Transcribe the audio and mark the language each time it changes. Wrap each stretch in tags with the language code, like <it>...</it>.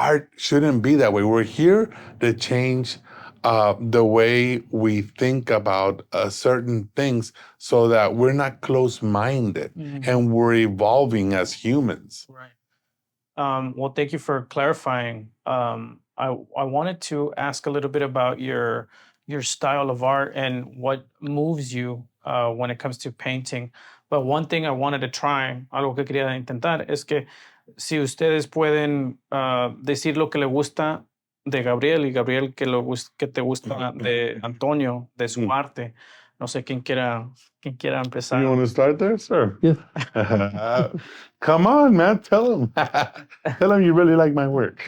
<en>Art shouldn't be that way. We're here to change the way we think about certain things so that we're not close-minded and we're evolving as humans. Right. Well, thank you for clarifying. I wanted to ask a little bit about your style of art and what moves you when it comes to painting. But one thing I wanted to try,</en> <es>algo que quería intentar, es que si ustedes pueden decir lo que le gusta de Gabriel y Gabriel que te gusta de Antonio, de su arte. No sé quién quiera empezar.</es> <en>You want to start there, sir? Yes. Come on, man. Tell him. Tell him you really like my work.</en>